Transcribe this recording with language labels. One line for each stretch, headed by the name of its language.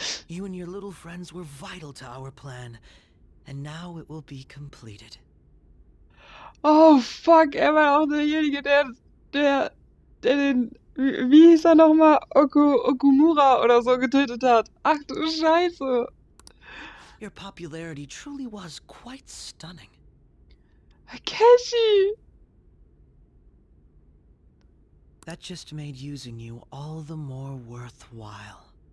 English: You and your little friends were vital to our plan. And now it will be completed. Oh fuck,
German: er war auch derjenige, der den, wie hieß er nochmal, Okumura oder so getötet hat. Ach du Scheiße.
English: Your popularity truly was quite stunning. Akechi. That just made using you all the more worthwhile.